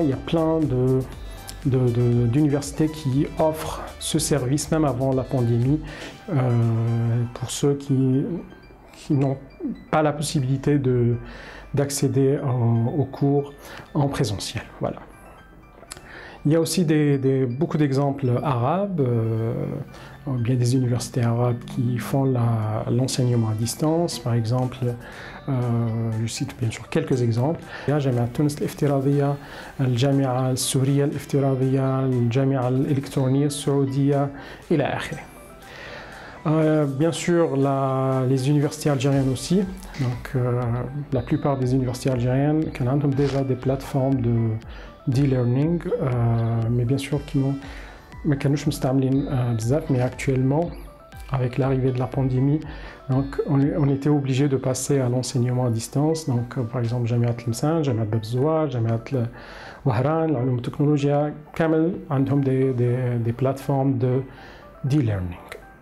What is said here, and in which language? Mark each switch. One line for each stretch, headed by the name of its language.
French: Il y a plein d'universités qui offrent ce service même avant la pandémie pour ceux qui n'ont pas la possibilité d'accéder aux cours en présentiel. Voilà. Il y a aussi beaucoup d'exemples arabes, bien des universités arabes qui font l'enseignement à distance. Par exemple, je cite bien sûr quelques exemples.
Arabic: جامعة تونس الإفتراضية، الجامعة السورية الإفتراضية، الجامعة الإلكترونية السعودية إلى آخره.
French: Bien sûr, les universités algériennes aussi. Donc, la plupart des universités algériennes ont déjà des plateformes d'e-learning, mais bien sûr qui n'ont
Arabic: ما كانوش مستعملين بزاف.
French: Mais actuellement, avec l'arrivée de la pandémie, donc on était obligé de passer à l'enseignement à distance. Donc par exemple
Arabic: جامعة تلمسان، جامعة باب الزوار، جامعة وهران، العلوم والتكنولوجيا كامل عندهم
French: des plateformes d'e-learning.